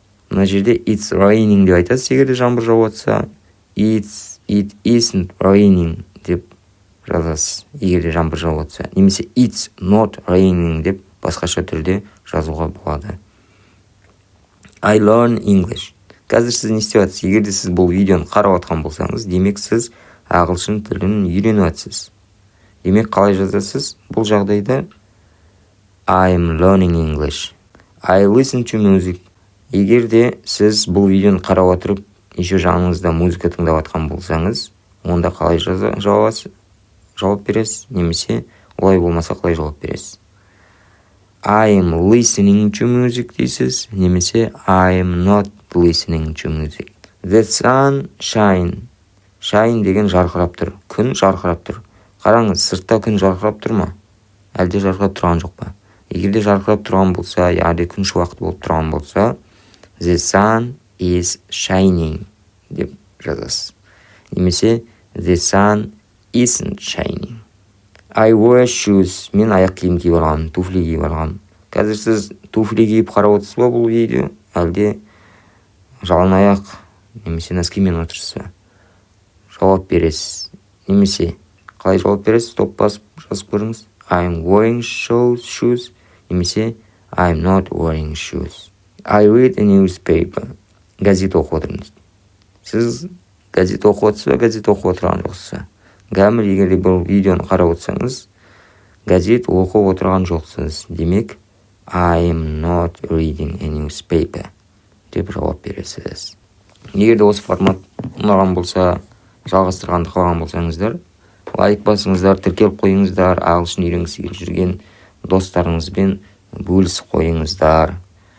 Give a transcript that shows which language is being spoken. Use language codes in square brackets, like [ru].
[kk] Мына жерде [en] it's raining [kk] деп айтасыз, егерде жаңбыр жауып жатса, [en] it isn't raining [kk] деп жазасыз, егерде жаңбыр жауып жатса, немесе [en] it's not raining [kk] деп басқаша түрде жазуға болады. [en] I learn English. [kk] Қазір сіз не істеп жатсыз? Егерде сіз бұл видеоны қарап жатқан болсаңыз, демек сіз ағылшын тілін үйреніп жатсыз. Демек қалай жазасыз? Бұл жағдайда [en] I'm learning English. I listen to music. [kk] Егерде сіз бұл видеоны қарап отырып, еще жаныңызда музыка тыңдап жатқан болсаңыз, онда қалай жауап бересіз? Немесе олай болмаса қалай жауап бересіз? [en] I'm listening to music [kk] дейсіз, немесе [en] I'm not listening to music. The sun shine. [kk] Shine деген жарқырап тұр. Күн жарқырап тұр. Қараңыз, сыртта күн жарқырап тұр ма? Әлде жарқырап тұрған жоқ па? Егерде жарқырап тұрған болса, яғни күн шуақты болып тұрған болса, [en] the sun is shining [kk] деп жазасыз. [en] Немесе the sun isn't shining. I wear shoes. [kk] Мен аяқ киім киіп алғам, туфли киіп алғам. Қазір сіз туфли киіп қарап отырсыз ба бұл видео? Әлде жалаң аяқ немесе носкимен отырсыз ба? Жауап бересіз. Немесе қалай жауап бересіз? Стоп басып жазып көріңіз. [en] I'm wearing shoes. Немесе I'm not wearing shoes. I read a newspaper. [kk] Газет оқып отырмыз. Сіз газет оқып отырсыз ба, газет оқып отырған жоқсыз? Гәміл, егерде бұл видеоны қарап отырсаңыз, газет оқып отырған жоқсыз. Демек, [en] I'm not reading a newspaper [kk] деп жауап бересіз. Егерде осы формат ұнаған болса, жалғастырғанды қалаған болсаңыздар, лайк басыңыздар, тіркеліп қойыңыздар, ағылшын үйренгісі келіп жүрген достарыңызбен бөлісіп қойыңыздар.